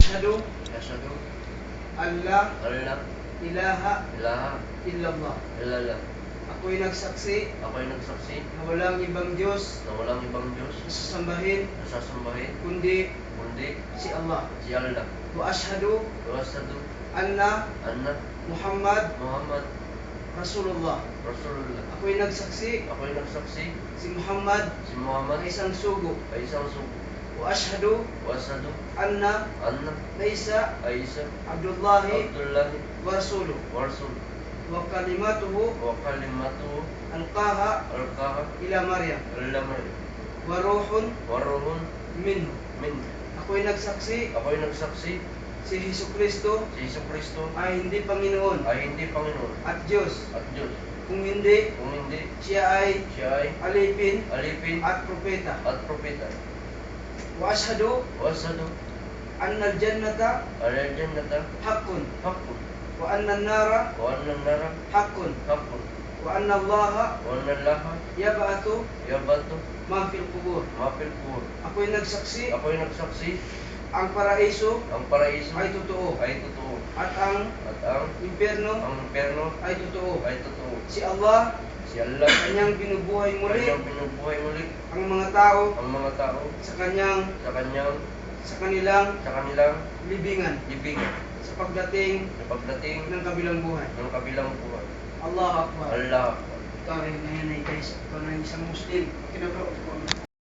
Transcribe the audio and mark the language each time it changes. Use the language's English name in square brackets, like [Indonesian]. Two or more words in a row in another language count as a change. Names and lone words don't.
[Arabic] Ashhadu Asyhadu أن لا alla ilaha ilaha illallah. illallah. [Filipino] Ako'y nagsaksi Ako'y nagsaksi na walang ibang Diyos na walang ibang Diyos na sasambahin na sasambahin kundi kundi si Allah. si Allah. [Arabic] وأشهد وأشهد anna anna Muhammad Muhammad Rasulullah. Rasulullah. [Filipino] Ako'y nagsaksi Ako'y nagsaksi si Muhammad si Muhammad ay isang sugo. ay isang sugo. [Arabic] وأشهد وأشهد anna anna Isa Isa Abdullahi Abdullahi ورسوله. ورسول وكلمته وكلمته alqaha alqaha إلى مريم إلى مريم وروح وروح minhu. min. [Filipino] Ako'y nagsaksi Ako'y nagsaksi si Hesukristo si Jesucristo ay hindi Panginoon ay hindi Panginoon at Diyos. at Diyos. Kung hindi, Kung hindi, siya ay siya ay alipin alipin at propeta. at propeta. [Arabic] وأشهد وأشهد أن الجنة أن الجنة haqqun haqqun وأن النار وأن النار haqqun haqqun وأن الله وأن الله yab'athu yab'athu ما في القبور. ما في القبور. [Filipino] Ako'y nagsaksi Ako'y nagsaksi ang paraiso ang paraiso ay totoo ay totoo at ang at ang impyerno impyerno ay totoo. ay totoo. Si Allah Si Allah kanyang binubuhay muli kanyang binubuhay muli ang mga tao ang mga tao sa kanilang sa kanilang libingan libingan sa pagdating sa pagdating ng kabilang buhay. ng kabilang buhay. [Arabic] الله أكبر. Allah. [Filipino] Ikaw ay nanay guys. Ikaw na isang Muslim. Kinabro ko.